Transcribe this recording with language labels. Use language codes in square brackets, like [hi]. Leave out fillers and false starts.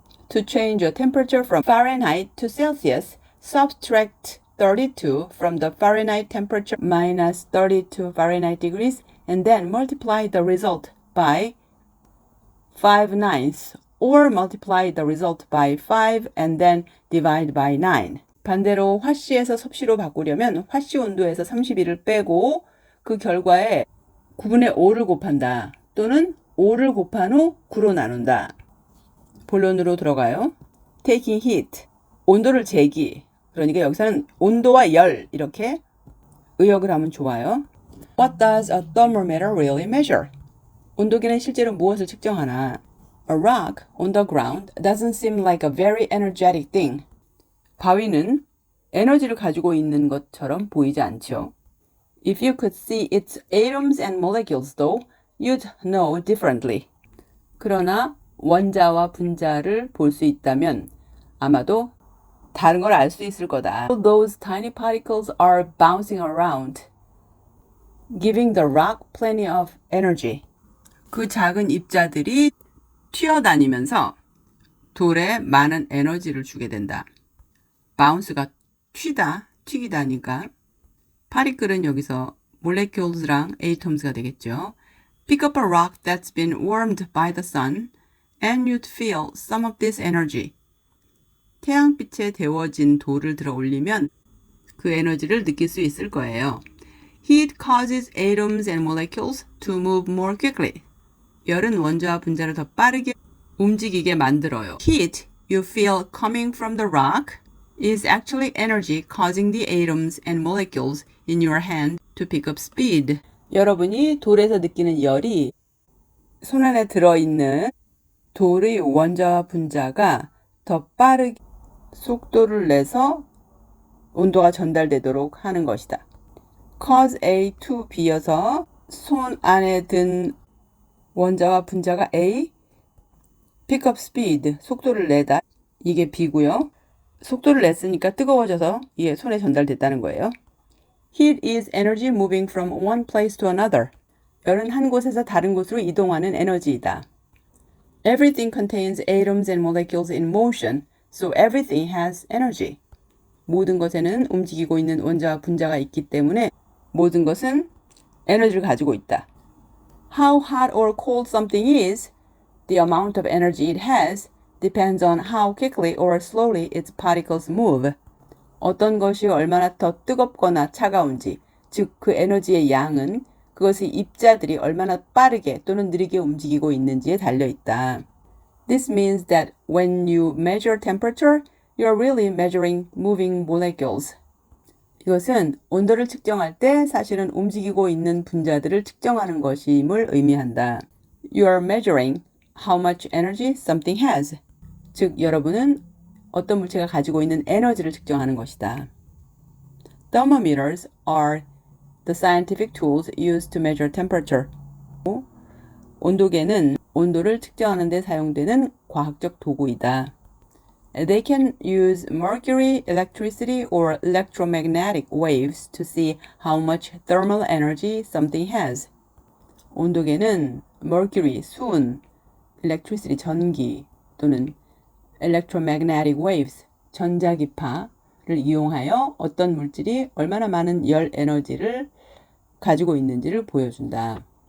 [en] To change a temperature from Fahrenheit to Celsius, subtract 32 from the Fahrenheit temperature minus 32 Fahrenheit degrees and then multiply the result by 5/9 or multiply the result by 5 and then divide by 9. [ko] 반대로 화씨에서 섭씨로 바꾸려면 화씨 온도에서 32를 빼고 그 결과에 9분의 5를 곱한다. 또는 5를 곱한 후 9로 나눈다. 본론으로 들어가요. [en] Taking heat, [ko] 온도를 재기. 그러니까 여기서는 온도와 열 이렇게 의역을 하면 좋아요. [en] What does a thermometer really measure? [ko] 온도계는 실제로 무엇을 측정하나? [en] A rock on the ground doesn't seem like a very energetic thing. [ko] 바위는 에너지를 가지고 있는 것처럼 보이지 않죠. [en] If you could see its atoms and molecules though, you'd know differently. [ko] 그러나 원자와 분자를 볼 수 있다면 아마도 다른 걸 알 수 있을 거다. [en] Those tiny particles are bouncing around, giving the rock plenty of energy. [ko] 그 작은 입자들이 튀어다니면서 돌에 많은 에너지를 주게 된다. bounce가 튀다, 튀기다니까. 파리클은 여기서 molecules랑 atoms가 되겠죠. [en] Pick up a rock that's been warmed by the sun and you'd feel some of this energy. [ko] 태양빛에 데워진 돌을 들어 올리면 그 에너지를 느낄 수 있을 거예요. [en] Heat causes atoms and molecules to move more quickly. [ko] 열은 원자와 분자를 더 빠르게 움직이게 만들어요. [en] Heat you feel coming from the rock is actually energy causing the atoms and molecules in your hand to pick up speed. [ko] 여러분이 돌에서 느끼는 열이 손 안에 들어있는 돌의 원자와 분자가 더 빠르게 속도를 내서 온도가 전달되도록 하는 것이다. [en] Cause A to B [ko] 여서 손 안에 든 원자와 분자가 A, [en] pick up speed, [ko] 속도를 내다. 이게 B고요. 속도를 냈으니까 뜨거워져서 이게 손에 전달됐다는 거예요. [en] Heat is energy moving from one place to another. [ko] 열은 한 곳에서 다른 곳으로 이동하는 에너지이다. [en] Everything contains atoms and molecules in motion, so everything has energy. [ko] 모든 것에는 움직이고 있는 원자와 분자가 있기 때문에 모든 것은 에너지를 가지고 있다. [en] How hot or cold something is The amount of energy it has depends on how quickly or slowly its particles move. [ko] 어떤 것이 얼마나 더 뜨겁거나 차가운지, 즉 그 에너지의 양은 그것의 입자들이 얼마나 빠르게 또는 느리게 움직이고 있는지에 달려 있다. [en] This means that when you measure temperature, you're really measuring moving molecules. [ko] 이것은 온도를 측정할 때 사실은 움직이고 있는 분자들을 측정하는 것임을 의미한다. [en] You are measuring how much energy something has. [ko] 즉, 여러분은 어떤 물체가 가지고 있는 에너지를 측정하는 것이다. [en] Thermometers are the scientific tools used to measure temperature. [ko] 온도계는 온도를 측정하는 데 사용되는 과학적 도구이다. [en] They can use mercury, electricity, or electromagnetic waves to see how much thermal energy something has. [ko] 온도계는 mercury, 수은, electricity, 전기 또는 electromagnetic waves, 전자기파를 이용하여 어떤 물질이 얼마나 많은 열 에너지를 가지고 있는지를 보여준다.